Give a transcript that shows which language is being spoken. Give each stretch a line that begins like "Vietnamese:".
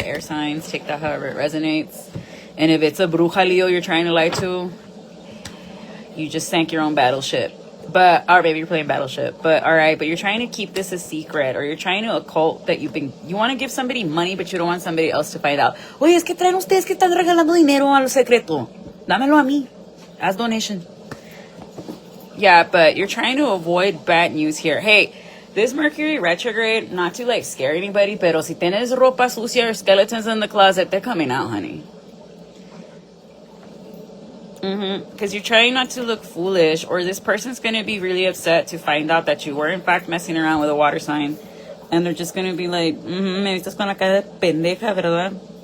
English: Air signs, take that however it resonates. And if it's a bruja Leo you're trying to lie to, you just sank your own battleship. But, or maybe you're playing Battleship. But, alright, but you're trying to keep this a secret, or you're trying to occult that you want to give somebody money, but you don't want somebody else to find out.
Spanish: Oye, es que traen ustedes que están regalando dinero a lo secreto. Dámelo a mí.
English: As donation. Yeah, but you're trying to avoid bad news here. Hey, this Mercury retrograde, not to like scare anybody,
Spanish: pero si tienes ropa sucia
English: or skeletons in the closet, they're coming out, honey. Because you're trying not to look foolish, or this person's going to be really upset to find out that you were in fact messing around with a water sign, and they're just going to be like,
Spanish: me estás con la cara de pendeja, ¿verdad?